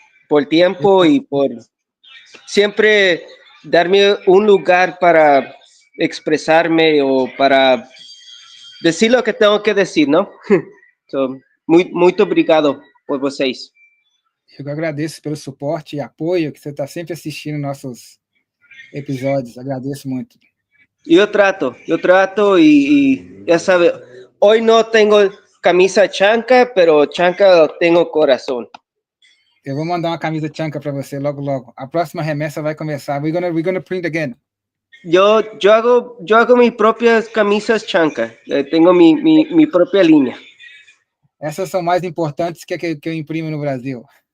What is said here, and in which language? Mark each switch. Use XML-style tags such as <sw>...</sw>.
<es>Por tiempo y por siempre darme un lugar para expresarme o para decir lo que tengo que decir, ¿no?</es> <pt>So, muito obrigado por vocês. Eu agradeço pelo suporte e apoio que você está sempre assistindo nossos episódios. Agradeço muito.</pt> <es>Yo trato y ya sabe, hoy no tengo camisa chanca, pero chanca tengo corazón.</es> <pt>Eu vou mandar uma camisa Chanca para você logo, logo. A próxima remessa vai começar.</pt> <en>We're gonna print again.</en> <es>Yo hago mis propias camisas chanca. Tengo mi propia línea.</es> <pt>Essas são mais importantes que a que eu imprimo no Brasil.</pt>